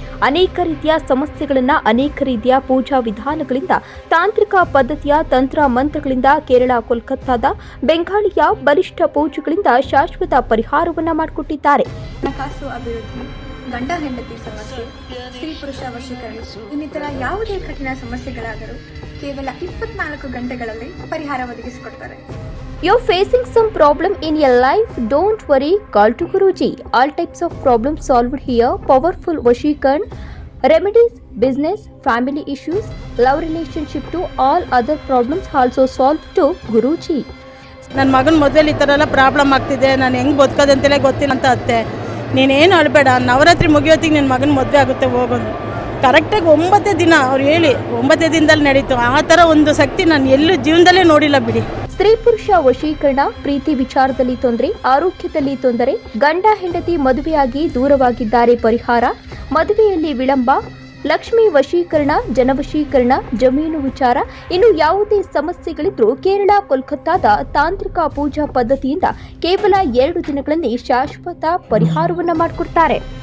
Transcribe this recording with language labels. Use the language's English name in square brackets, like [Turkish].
[Kannada] ಅನೇಕ ರೀತಿಯ ಸಮಸ್ಯೆಗಳನ್ನು ಅನೇಕ ರೀತಿಯ ಪೂಜಾ ವಿಧಾನಗಳಿಂದ, ತಾಂತ್ರಿಕ ಪದ್ಧತಿಯ ತಂತ್ರ ಮಂತ್ರಗಳಿಂದ, ಕೇರಳ, ಕೋಲ್ಕತ್ತಾದ ಬೆಂಗಾಳಿಯ ಬಲಿಷ್ಠ ಪೂಜೆಗಳಿಂದ ಶಾಶ್ವತ ಪರಿಹಾರವನ್ನ ಮಾಡಿಕೊಟ್ಟಿದ್ದಾರೆ. ಹಣಕಾಸು ಅಭಿವೃದ್ಧಿ, ಗಂಡ ಹೆಂಡತಿ ಸಮಸ್ಯೆ, ಸ್ತ್ರೀ ಪುರುಷ ವಶೀಕರಣ, ಇನ್ನಿತರ ಯಾವುದೇ ಕಠಿಣ ಸಮಸ್ಯೆಗಳಾದರೂ ಕೇವಲ 24 ಗಂಟೆಗಳಲ್ಲಿ ಪರಿಹಾರ ಒದಗಿಸಿಕೊಡ್ತಾರೆ. [English] You're facing some problem in your life? Don't worry, call to Guruji. All types of problems solved here. Powerful Vashikaran remedies, business, family issues, love relationship to all other problems also solved to Guruji. [Kannada] ನನ್ನ ಮಗನ ಮದುವೆಲಿ ಈ ಥರ ಎಲ್ಲ problem ಆಗ್ತಿದೆ, ನಾನು ಹೆಂಗೆ ಬದುಕೋದಂತಲೇ ಗೊತ್ತಿಲ್ಲ ಅಂತ ಅತ್ತೆ. ನೀನೇನು ಅಳಬೇಡ, ನವರಾತ್ರಿ ಮುಗಿಯೋತ್ತಿಗೆ ನಿನ್ನ ಮಗನ ಮದುವೆ ಆಗುತ್ತೆ, ಹೋಗೋದು. ಕರೆಕ್ಟಾಗಿ 9 ದಿನ ಅವ್ರು ಹೇಳಿ 9 ದಿನದಲ್ಲಿ ನಡೀತು. ಆ ಥರ ಒಂದು ಶಕ್ತಿ ನಾನು ಎಲ್ಲೂ ಜೀವನದಲ್ಲೇ ನೋಡಿಲ್ಲ ಬಿಡಿ. ಸ್ತ್ರೀ ಪುರುಷ ವಶೀಕರಣ, ಪ್ರೀತಿ ವಿಚಾರದಲ್ಲಿ ತೊಂದರೆ, ಆರೋಗ್ಯದಲ್ಲಿ ತೊಂದರೆ, ಗಂಡ ಹೆಂಡತಿ ಮದುವೆಯಾಗಿ ದೂರವಾಗಿದ್ದಾರೆ ಪರಿಹಾರ, ಮದುವೆಯಲ್ಲಿ ವಿಳಂಬ, ಲಕ್ಷ್ಮಿ ವಶೀಕರಣ, ಜನವಶೀಕರಣ, ಜಮೀನು ವಿಚಾರ, ಇನ್ನು ಯಾವುದೇ ಸಮಸ್ಯೆಗಳಿದ್ರೂ ಕೇರಳ, ಕೋಲ್ಕತ್ತಾದ ತಾಂತ್ರಿಕ ಪೂಜಾ ಪದ್ಧತಿಯಿಂದ ಕೇವಲ 2 ದಿನಗಳಲ್ಲಿ ಶಾಶ್ವತ ಪರಿಹಾರವನ್ನ ಮಾಡಿಕೊಡ್ತಾರೆ.